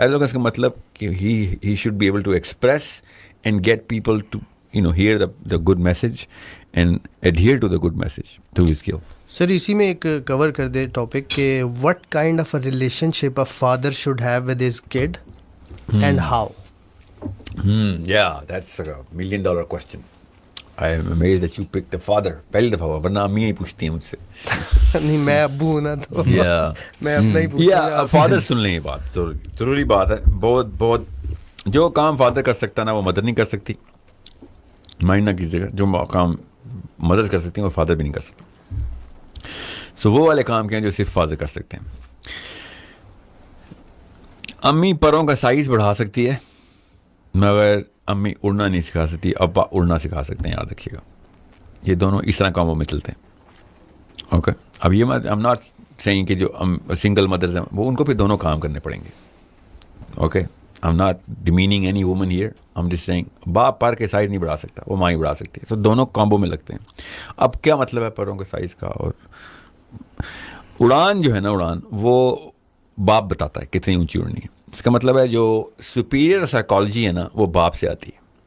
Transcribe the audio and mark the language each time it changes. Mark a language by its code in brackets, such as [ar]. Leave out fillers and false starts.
[en] Eloquence کا مطلب کہ he should be able to express and get people to hear the good message and adhere to the good message through his skill. [ur] سر اسی میں ایک کور کر دے topic کہ [en] What kind of a relationship a father should have with his kid and how. Yeah, that's a $1 million question. I am amazed that you picked a father. [ur] پہلی دفعہ ہوا, ورنہ امی ہی پوچھتی ہیں مجھ سے. نہیں میں ابو ہوں نا تو میں اپنا ہی پوچھوں گا. فادر سن لیں, یہ بات ضروری بات ہے. بہت بہت جو کام فادر کر سکتا نا وہ مدر نہیں کر سکتی. مائنڈ نہ کیجیے گا, جو کام مدر کر سکتی ہیں وہ فادر بھی نہیں کر سکتا. سو وہ والے کام کیا ہیں جو صرف فادر کر سکتے ہیں. امی پروں کا سائز بڑھا سکتی ہے مگر امی اڑنا نہیں سکھا سکتی, ابا اڑنا سکھا سکتے ہیں, یاد رکھیے گا. یہ دونوں اس طرح کاموں میں چلتے ہیں. اوکے, اب یہ [en] I'm not saying [ur] کہ جو سنگل مدرز ہیں وہ ان کو پھر دونوں کام کرنے پڑیں گے. [en] Okay, I'm not demeaning any woman here. I'm just saying [ur] باپ پر کے سائز نہیں بڑھا سکتا, وہ ماں ہی بڑھا سکتی ہے. تو دونوں کامبو میں لگتے ہیں. اب کیا مطلب ہے پروں کے سائز کا؟ اور اڑان جو ہے نا, اڑان وہ باپ بتاتا ہے کتنی اونچی اڑنی ہے. اس کا مطلب ہے جو سپیریئر سائیکالوجی ہے نا وہ باپ سے آتی ہے.